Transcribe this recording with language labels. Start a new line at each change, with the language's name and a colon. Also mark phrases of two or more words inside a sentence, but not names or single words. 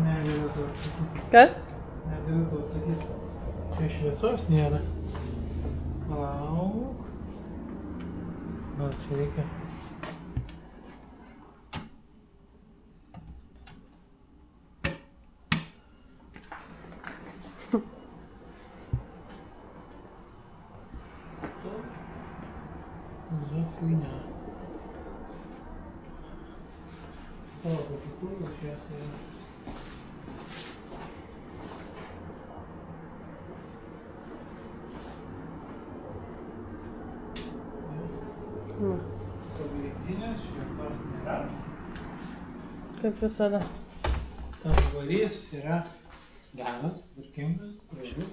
Lithuanian: Negaliu to atsakyti. Ką? Negaliu to atsakyti. Čia šviesos nėra. Lauk. Gal čia reikia.
Russian: За хуйня. О, потихоньку сейчас я...
Lithuanian: Pagrindinės šviesos nėra. Kaip visada. Tas varys yra geras, tvarkingas, gražus.